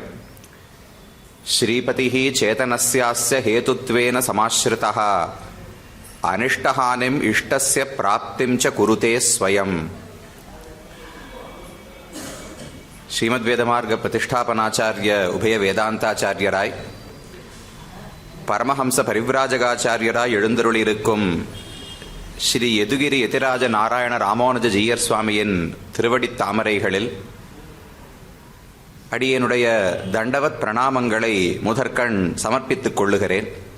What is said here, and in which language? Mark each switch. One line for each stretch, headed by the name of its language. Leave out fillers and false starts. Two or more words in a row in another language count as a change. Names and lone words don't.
Sanskrit: श्रीपतिः चेतनस्यास्य हेतुत्वेन समाश्रितः अनिष्टहानिम् इष्टस्य प्राप्तिं च कुरुते स्वयं। श्रीमद्वेदमार्ग प्रतिष्ठापनाचार्य उभय
Tamil: வேதாந்தாச்சாரியராய் பரமஹம்ச பரிவ்ராஜகாச்சாரியராய் எழுந்தருளியிருக்கும் ஸ்ரீ யதுகிரி யதிராஜ நாராயண ராமானுஜ ஜீயர் சுவாமியின் திருவடித் தாமரைகளில் அடியனுடைய தண்டவத் பிரணாமங்களை முதற்கண் சமர்ப்பித்துக் கொள்ளுகிறேன்.